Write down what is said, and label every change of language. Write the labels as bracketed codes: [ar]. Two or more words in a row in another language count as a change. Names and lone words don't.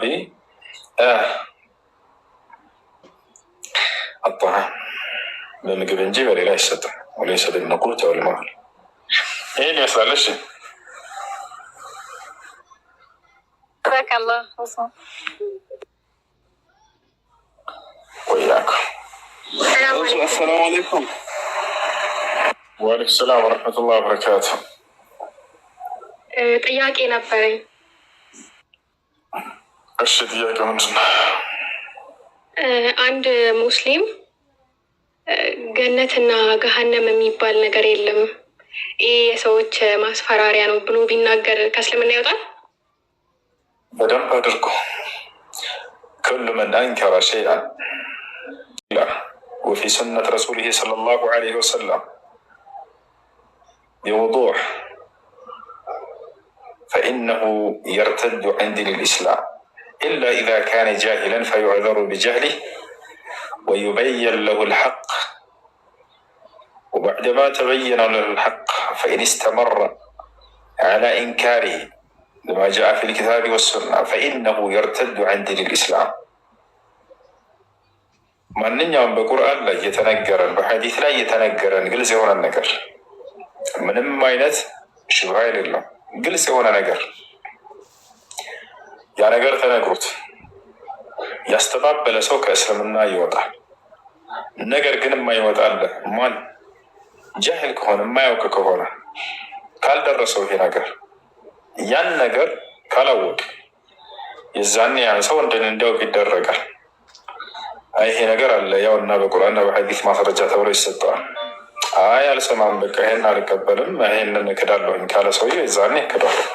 [am] አጣዓም፣ በምግብ እንጂ በሌላ አይሰጥም። [ar] وليس بالنقود والمال። [am] ይህን ይመስላል። እሺ ወያኩ [ar] السلام عليكم. وعليكم السلام ورحمة الله وبركاته። [am] ጥያቄ ነበረኝ። እሺ ጥያቄ ምንድን ነው? አንድ ሙስሊም ገነትና ገሃነም የሚባል ነገር የለም፣ ይህ የሰዎች ማስፈራሪያ ነው ብሎ ቢናገር ከእስልምና ይወጣል? በደንብ አድርጎ [ar] كل من أنكر شيئا وفي سنة رسوله صلى الله عليه وسلم بوضوح فإنه يرتد عن دين الإسلام إلا إذا كان جاهلا فيعذر بجهله ويبين له الحق، وبعدما تبين له الحق فإن استمر على إنكاره لما جاء في الكتاب والسنة فإنه يرتد عن دين الإسلام. [am] ማንኛውም በቁርአን ላይ የተነገረን በሐዲስ ላይ የተነገረን ግልጽ የሆነ ነገር ምንም አይነት ሽብሃ የሌለው ግልጽ የሆነ ነገር ያ ነገር ተነግሮት ያስተባበለ ሰው ከእስልምና ይወጣል። ነገር ግን የማይወጣለ ማን ጃህል ከሆነ የማያውቅ ከሆነ ካልደረሰው ይሄ ነገር ያን ነገር ካላወቅ የዛኔ ያን ሰው እንዲያውቅ ይደረጋል። ይሄ ነገር አለ ያው እና በቁርአንና በሐዲስ ማስረጃ ተብሎ ይሰጠዋል። አይ አልሰማም፣ በቃ ይሄን አልቀበልም፣ ይሄንን እክዳለሁኝ ካለ ሰውዬ የዛኔ ክዷል።